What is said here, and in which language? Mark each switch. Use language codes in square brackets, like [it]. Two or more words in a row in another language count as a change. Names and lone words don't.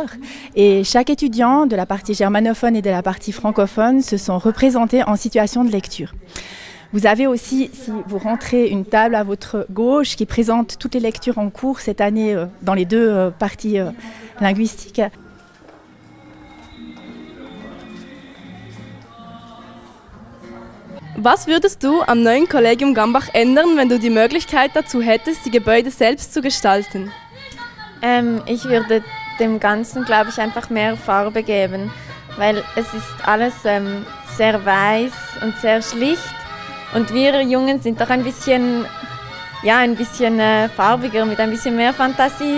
[fr] Et chaque étudiant de la partie germanophone et de la partie francophone se sont représentés en situation de lecture. Vous avez aussi, si vous rentrez, une table à votre gauche qui présente toutes les lectures en cours cette année dans les deux parties linguistiques. [de] Was würdest du am neuen Kollegium Gambach ändern, wenn du die Möglichkeit dazu hättest, die Gebäude selbst zu gestalten? Ich würde dem Ganzen, glaube ich, einfach mehr Farbe geben, weil es ist alles sehr weiß und sehr schlicht und wir Jungen sind doch ein bisschen farbiger, mit ein bisschen mehr Fantasie.